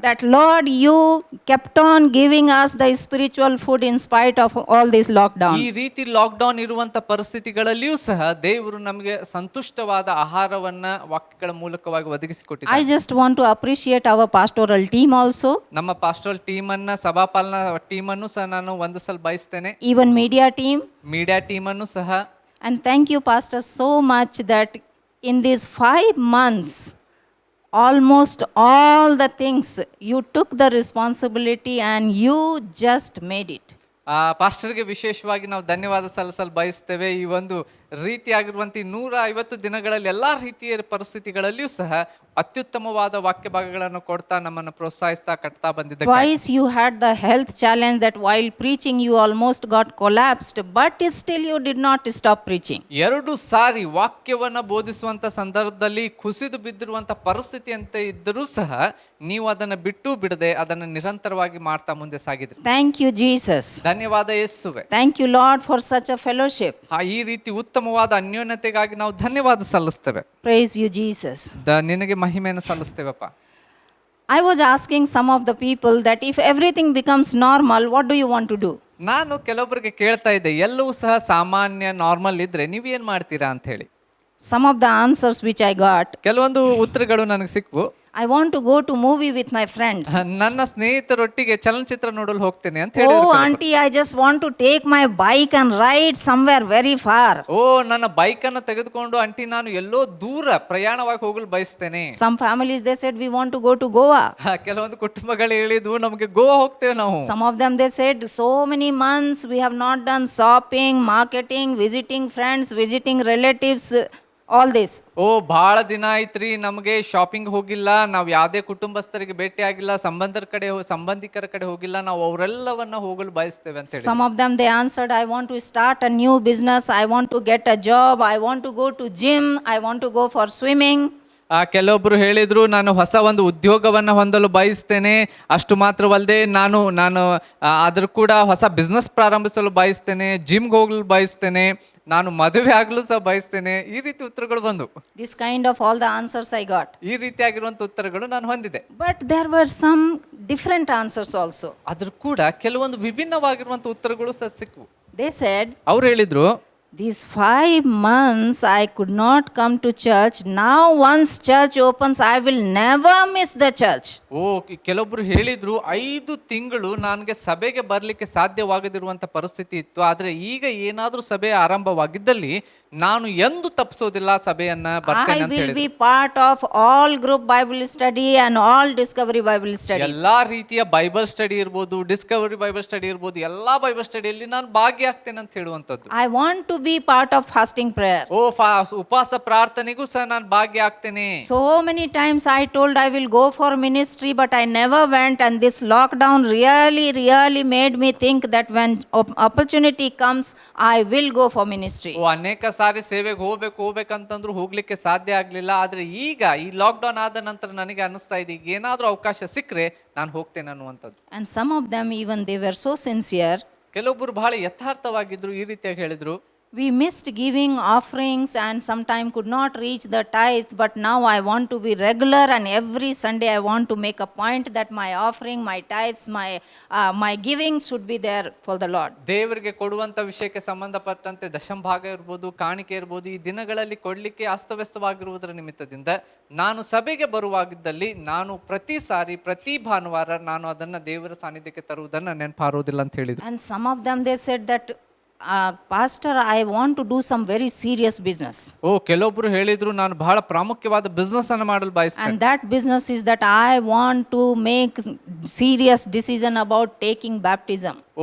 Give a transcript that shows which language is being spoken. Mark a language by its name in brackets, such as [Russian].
[English] That Lord, you kept on giving us the spiritual food in spite of all this lockdown. [Kannada] ಈ ರೀತಿ lockdown ಇರುವಂತ ಪರಿಸ್ಥಿತಿಗಳಲ್ಲಿಯೂ ಸಹ ದೇವರು ನಮಗೆ ಸಂತುಷ್ಟವಾದ ಆಹಾರವನ್ನ ವಾಕ್ಯಗಳ ಮೂಲಕವಾಗಿ ಒದಗಿಸಿಕೊಟ್ಟಿದ್ದಾರೆ. [English] I just want to appreciate our pastoral team also. [Kannada] ನಮ್ಮ ಪಾಸ್ಟರಲ್ ಟೀಮ್ ಅನ್ನ, ಸಭಾಪಾಲನಾ ಟೀಮ್ ಅನ್ನು ಸಹ ನಾನು ವಂದಿಸಲು ಬಯಸ್ತೇನೆ. [English] Even media team. [Kannada] Media team ಅನ್ನು ಸಹ. [English] And thank you, Pastor, so much that in these 5 months, almost all the things you took the responsibility and you just made it. [Kannada] ಪಾಸ್ಟರ್ಗೆ ವಿಶೇಷವಾಗಿ ನಾವು ಧನ್ಯವಾದ ಸಲ್ಲಿಸಲು ಬಯಸ್ತೇವೆ. ಈ ಒಂದು ರೀತಿಯಾಗಿರುವಂಥ 150 ದಿನಗಳಲ್ಲಿ ಎಲ್ಲ ರೀತಿಯ ಪರಿಸ್ಥಿತಿಗಳಲ್ಲಿಯೂ ಸಹ ಅತ್ಯುತ್ತಮವಾದ ವಾಕ್ಯ ಭಾಗಗಳನ್ನು ಕೊಡ್ತಾ ನಮ್ಮನ್ನು ಪ್ರೋತ್ಸಾಹಿಸ್ತಾ ಕಟ್ತಾ ಬಂದಿದ್ದಾರೆ. [English] Twice you had the health challenge that while preaching you almost got collapsed, but still you did not stop preaching. [Kannada] 2 ಸಾರಿ ವಾಕ್ಯವನ್ನ ಬೋಧಿಸುವಂತ ಸಂದರ್ಭದಲ್ಲಿ ಕುಸಿದು ಬಿದ್ದಿರುವಂತ ಪರಿಸ್ಥಿತಿ ಅಂತ ಇದ್ದರೂ ಸಹ ನೀವು ಅದನ್ನ ಬಿಟ್ಟು ಬಿಡದೆ ಅದನ್ನ ನಿರಂತರವಾಗಿ ಮಾಡ್ತಾ ಮುಂದೆ ಸಾಗಿದ್ರಿ. [English] Thank you, Jesus. [Kannada] ಧನ್ಯವಾದ ಯೇಸುವೆ. [English] Thank you, Lord, for such a fellowship. [Kannada] ಈ ರೀತಿ ಉತ್ತಮವಾದ ಅನ್ಯೋನ್ಯತೆಗಾಗಿ ನಾವು ಧನ್ಯವಾದ ಸಲ್ಲಿಸ್ತೇವೆ. [English] Praise you, Jesus. [Kannada] ನಿನಗೆ ಮಹಿಮೆಯನ್ನು ಸಲ್ಲಿಸ್ತೇವಪ್ಪ. [English] I was asking some of the people that if everything becomes normal, what do you want to do? [Kannada] ನಾನು ಕೆಲವೊಬ್ಬರಿಗೆ ಕೇಳ್ತಾ ಇದ್ದೆ, ಎಲ್ಲವೂ ಸಹ ಸಾಮಾನ್ಯ ನಾರ್ಮಲ್ ಇದ್ರೆ ನೀವೇನ್ ಮಾಡ್ತೀರಾ ಅಂತ ಹೇಳಿ. [English] Some of the answers which I got, [Kannada] ಕೆಲವೊಂದು ಉತ್ತರಗಳು ನನಗೆ ಸಿಕ್ವು. [English] I want to go to movie with my friends. [Kannada] ನನ್ನ ಸ್ನೇಹಿತರೊಟ್ಟಿಗೆ ಚಲನಚಿತ್ರ ನೋಡಲು ಹೋಗ್ತೇನೆ ಅಂತ [English] Oh, [Kannada] ಹೇಳಿದ್ರು. [English] auntie, I just want to take my bike and ride somewhere very far. [Kannada] ನನ್ನ ಬೈಕ್ ಅನ್ನು ತೆಗೆದುಕೊಂಡು ಆಂಟಿ ನಾನು ಎಲ್ಲೋ ದೂರ ಪ್ರಯಾಣವಾಗಿ ಹೋಗಲು ಬಯಸ್ತೇನೆ. [English] Some families, they said, we want to go to Goa. [Kannada] ಕೆಲವೊಂದು ಕುಟುಂಬಗಳು ಹೇಳಿದ್ವು ನಮಗೆ ಗೋವಾ ಹೋಗ್ತೇವೆ ನಾವು. [English] Some of them, they said, so many months we have not done shopping, marketing, visiting friends, visiting relatives, all this. [Kannada] ಬಹಳ ದಿನ ಆಯ್ತ್ರಿ ನಮಗೆ ಶಾಪಿಂಗ್ ಹೋಗಿಲ್ಲ, ನಾವು ಯಾವುದೇ ಕುಟುಂಬಸ್ಥರಿಗೆ ಭೇಟಿ ಆಗಿಲ್ಲ, ಸಂಬಂಧಿಕರ ಕಡೆ ಹೋಗಿಲ್ಲ, ನಾವು ಅವರೆಲ್ಲವನ್ನ ಹೋಗಲು ಬಯಸ್ತೇವೆ ಅಂತ ಹೇಳಿ. [English] Some of them, they answered, I want to start a new business, I want to get a job, I want to go to gym, I want to go for swimming. [Kannada] ಕೆಲವೊಬ್ರು ಹೇಳಿದ್ರು ನಾನು ಹೊಸ ಒಂದು ಉದ್ಯೋಗವನ್ನು ಹೊಂದಲು ಬಯಸ್ತೇನೆ, ಅಷ್ಟು ಮಾತ್ರವಲ್ಲದೆ ನಾನು ಅದ್ರ ಕೂಡ ಹೊಸ ಬಿಸ್ನೆಸ್ ಪ್ರಾರಂಭಿಸಲು ಬಯಸ್ತೇನೆ, ಜಿಮ್ಗೆ ಹೋಗಲು ಬಯಸ್ತೇನೆ, ನಾನು ಮದುವೆ ಆಗಲು ಸಹ ಬಯಸ್ತೇನೆ. ಈ ರೀತಿ ಉತ್ತರಗಳು ಬಂದು. [English] This kind of all the answers I got. [Kannada] ಈ ರೀತಿಯಾಗಿರುವಂತ ಉತ್ತರಗಳು ನಾನು ಹೊಂದಿದೆ. [English] But there were some different answers also. [Kannada] ಅದ್ರ ಕೂಡ ಕೆಲವೊಂದು ವಿಭಿನ್ನವಾಗಿರುವಂತ ಉತ್ತರಗಳು ಸಹ ಸಿಕ್ವು. [English] They said, [Kannada] ಅವ್ರು ಹೇಳಿದ್ರು, [English] These 5 months I could not come to church. Now once church opens, I will never miss the church. [Kannada] ಕೆಲವೊಬ್ರು ಹೇಳಿದ್ರು 5 ತಿಂಗಳು ನನಗೆ ಸಭೆಗೆ ಬರ್ಲಿಕ್ಕೆ ಸಾಧ್ಯವಾಗದಿರುವಂತ ಪರಿಸ್ಥಿತಿ ಇತ್ತು, ಆದ್ರೆ ಈಗ ಏನಾದ್ರೂ ಸಭೆ ಆರಂಭವಾಗಿದ್ದಲ್ಲಿ ನಾನು ಎಂದು ತಪ್ಪಿಸೋದಿಲ್ಲ ಸಭೆಯನ್ನ, ಬರ್ತೇನೆ [English] I [Kannada] ಅಂತ [English] will [Kannada] ಹೇಳಿದ್ರು. [English] be part of all group Bible study and all discovery Bible studies. [Kannada] ಎಲ್ಲಾ ರೀತಿಯ ಬೈಬಲ್ ಸ್ಟಡಿ ಇರ್ಬೋದು, ಡಿಸ್ಕವರಿ ಬೈಬಲ್ ಸ್ಟಡಿ ಇರ್ಬೋದು, ಎಲ್ಲಾ ಬೈಬಲ್ ಸ್ಟಡಿಯಲ್ಲಿ ನಾನು ಭಾಗಿಯಾಗ್ತೇನೆ ಅಂತ ಹೇಳುವಂತದ್ದು. [English] I want to be part of fasting prayer. [Kannada] ಉಪವಾಸ ಪ್ರಾರ್ಥನೆಗೂ ಸಹ ನಾನು ಭಾಗಿಯಾಗ್ತೇನೆ. [English] So many times I told I will go for ministry, but I never went, and this lockdown really made me think that when opportunity comes, I will go for ministry. [Kannada] ಅನೇಕ ಸಾರಿ ಸೇವೆಗೆ ಹೋಗ್ಬೇಕಂತಂದ್ರು ಹೋಗ್ಲಿಕ್ಕೆ ಸಾಧ್ಯ ಆಗ್ಲಿಲ್ಲ, ಆದ್ರೆ ಈಗ ಈ ಲಾಕ್ಡೌನ್ ಆದ ನಂತರ ನನಗೆ ಅನಿಸ್ತಾ ಇದೆ ಈಗ ಏನಾದ್ರೂ ಅವಕಾಶ ಸಿಕ್ಕರೆ ನಾನು ಹೋಗ್ತೇನೆ ಅನ್ನುವಂಥದ್ದು. [English] And some of them even they were so sincere. [Kannada] ಕೆಲವೊಬ್ರು ಬಹಳ ಯಥಾರ್ಥವಾಗಿದ್ರು, ಈ ರೀತಿಯಾಗಿ ಹೇಳಿದ್ರು, [English] We missed giving offerings and sometimes could not reach the tithe, but now I want to be regular, and every Sunday I want to make a point that my offering, my tithes, my giving should be there for the Lord. [Kannada] ದೇವರಿಗೆ ಕೊಡುವಂತ ವಿಷಯಕ್ಕೆ ಸಂಬಂಧಪಟ್ಟಂತೆ ದಶಂಭಾಗ ಇರ್ಬೋದು, ಕಾಣಿಕೆ ಇರ್ಬೋದು, ಈ ದಿನಗಳಲ್ಲಿ ಕೊಡ್ಲಿಕ್ಕೆ ಅಸ್ತವ್ಯಸ್ತವಾಗಿರುವುದರ ನಿಮಿತ್ತದಿಂದ ನಾನು ಸಭೆಗೆ ಬರುವಾಗಿದ್ದಲ್ಲಿ ನಾನು ಪ್ರತಿ ಭಾನುವಾರ ನಾನು ಅದನ್ನ ದೇವರ ಸಾನ್ನಿಧ್ಯಕ್ಕೆ ತರುವುದನ್ನ ನೆನಪಾರುವುದಿಲ್ಲ ಅಂತ ಹೇಳಿದ್ರು. [English] And some of them they said that Pastor, I want to do some very serious business. [Kannada] ಕೆಲವೊಬ್ರು ಹೇಳಿದ್ರು ನಾನು ಬಹಳ ಪ್ರಾಮುಖ್ಯವಾದ ಬಿಸ್ನೆಸ್ ಅನ್ನು ಮಾಡಲು ಬಯಸ್ತೇನೆ. [English] And that business is that I want to make serious decision about taking baptism.